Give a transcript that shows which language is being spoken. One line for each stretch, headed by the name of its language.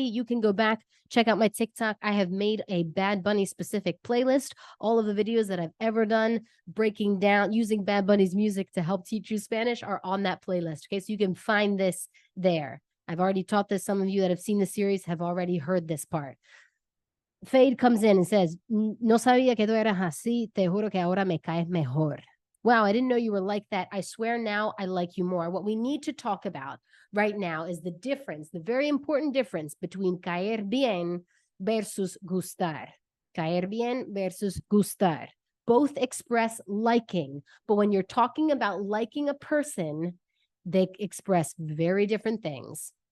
English: You can go back, check out my TikTok. I have made a Bad Bunny specific playlist. All of the videos that I've ever done breaking down, using Bad Bunny's music to help teach you Spanish are on that playlist. Okay, so you can find this there. I've already taught this. Some of you that have seen the series have already heard this part. Fade comes in and says,
Spanish: no sabía que tú eras así, te juro que ahora me caes mejor.
English: Wow, I didn't know you were like that. I swear now I like you more. What we need to talk about right now is the difference, the very important difference between caer bien versus gustar. Caer bien versus gustar. Both express liking, but when you're talking about liking a person, they express very different things.